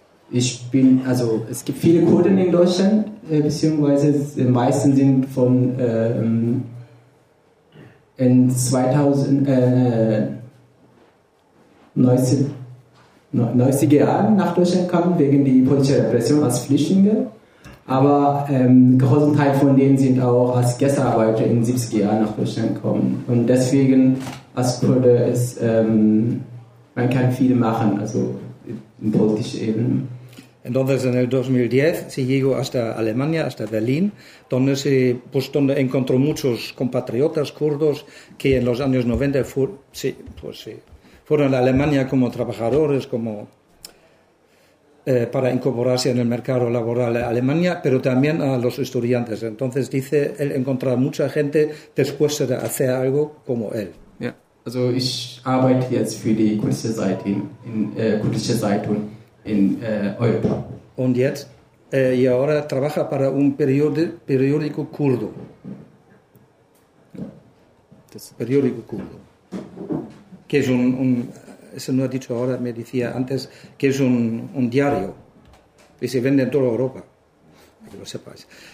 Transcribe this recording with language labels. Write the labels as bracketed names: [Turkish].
[German] Ich bin, also es gibt viele Kurden in Deutschland, beziehungsweise die meisten sind von in 90er Jahren nach Deutschland gekommen, wegen der politischen Repression als Flüchtlinge. Aber ein großer Teil von denen sind auch als Gastarbeiter in den 70er Jahren nach Deutschland gekommen. Und deswegen, als Kurde, ist, man kann viel machen, also in politischer Ebene. [Spanish] Entonces, en el 2010, se llegó hasta Alemania, hasta Berlín, donde encontró muchos compatriotas kurdos que en los años 90 fueron a Alemania como trabajadores, para incorporarse en el mercado laboral en Alemania, pero también a los estudiantes. Entonces, dice él, encontrar mucha gente después de hacer algo como él. [German] Ja, also ich arbeite jetzt für die kurdische Zeitung Europa. Und jetzt [Spanish] y ahora trabaja para un periódico kurdo. Das periódico kurdo. Que es un eso no ha dicho ahora, me decía antes que es un diario que se vende en toda Europa. Para que lo sepáis.